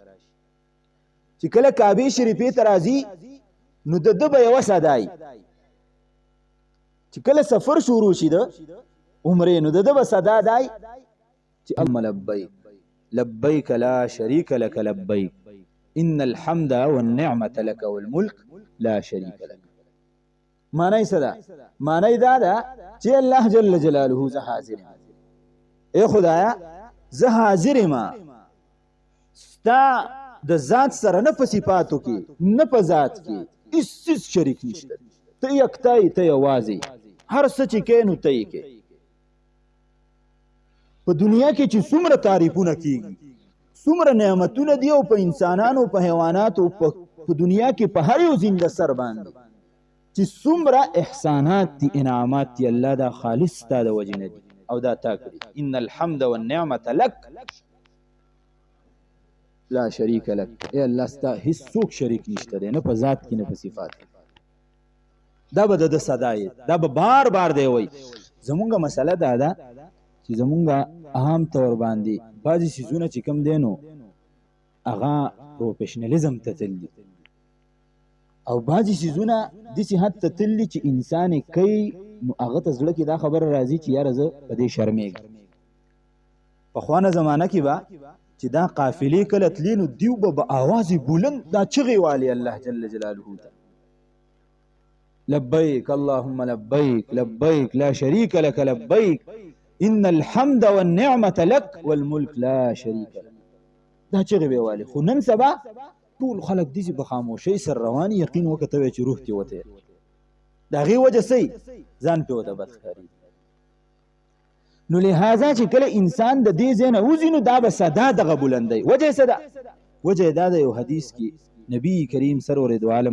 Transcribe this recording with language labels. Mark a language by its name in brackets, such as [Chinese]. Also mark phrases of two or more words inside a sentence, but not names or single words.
[Pashto] چې کله کعبې شریفې ته راځي نو د ده به یوه صدایي چې کله سفر شروع شي د عمرې نو د ده به صدا دای چې اما [Arabic] لبیک لبیک لا شریک لک لبیک ان الحمد والنعمة لك والملك لا شریک لک. [Pashto] معنی څه ده؟ معنی دا ده چې الله [Arabic] جل جلاله [Pashto] زه حاضر یم. ای خدایا زه حاضر یم ستا د ذات سره نه په صفاتو کې نه په ذات کې هیڅ شریک نشته. ته یکتا یې، ته یوازې، هر څه چې کوې نو ته یې کوې. په دنیا کې چې څومره تعریفونه کېږي، څومره نعمتونه دي او په انسانانو په حیواناتو په دنیا کې په هر یو زنده سر باندې چې څومره احسانات دي انعامات دي الله دا خالص ستا د وجې نه دي او دا تا کړي [Arabic] ان الحمد والنعمة لك لا شریک لك [Pashto] ای الله ستا هیڅوک شریک نشته دی نه په ذات کې نه په صفات دا به د صدای دا به بار بار دی وای زمونږه مسله دا ده چې زمونږه عام طور باندې بعضې څیزونه چې کوم دی نو هغه پروفیشنالیزم ته تللي او بعضې څیزونه داسې حد ته تللي چې انسان یې کوي نو هغه ته زړه کې دا خبره راځي چې یاره زه په دې شرمېږم پخوانه زمانه کې به چې دا قافلې کله تلي نو دیو به آواز بلند دا چغې والي الله [Arabic] جل جلاله [Pashto] ته [Arabic] لبیک اللهم لبیک لبیک لا شریک لك لبیک ان الحمد والنعمة لك والملك لا شریک لك [Pashto] دا چغې به والي خو نن سبا ټول خلک داسې په خاموشۍ سره روان یقین وکړه ته وایې چې روح دې وتی د هغې وجه څه ځان پې ورته بد ښکاري نو لهذا چې کله انسان د دې ځای نه وځي نو دا به صدا دغه بلندی وجه یې څه ده وجه یې دا د یو حدیث کې نبی کریم سرور دو عالم